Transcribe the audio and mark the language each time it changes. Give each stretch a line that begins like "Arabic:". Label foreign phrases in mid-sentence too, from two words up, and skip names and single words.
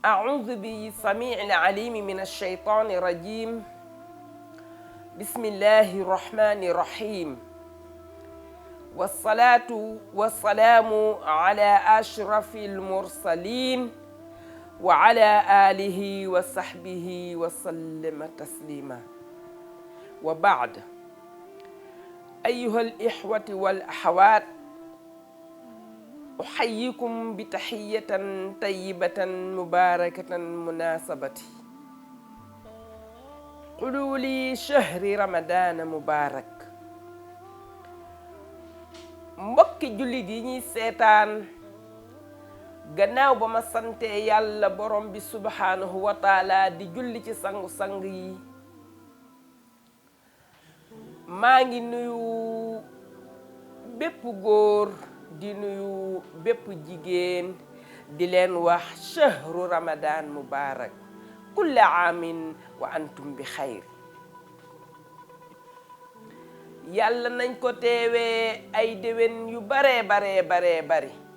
Arabic: أعوذ بالسميع العليم من الشيطان الرجيم بسم الله الرحمن الرحيم والصلاة والسلام على أشرف المرسلين وعلى آله وصحبه وسلم تسليما وبعد أيها الإخوة والأخوات أحييكم بتحية طيبة مباركة مناسبة حلول شهر رمضان مبارك
Wolof: mbokki jullit yi ñuy seetaan gannaaw ba ma sante yàlla borom bi
Arabic: سبحانه وتعالى
Wolof: di julli ci sangu-sang yi maa ngi nuyu bépp góor di nuyu bépp jigéen di leen wax
Arabic: شهر رمضان مبارك كل عام وأنتم بخير
Wolof: yàlla nañ ko teewee ay déwén yu bare bari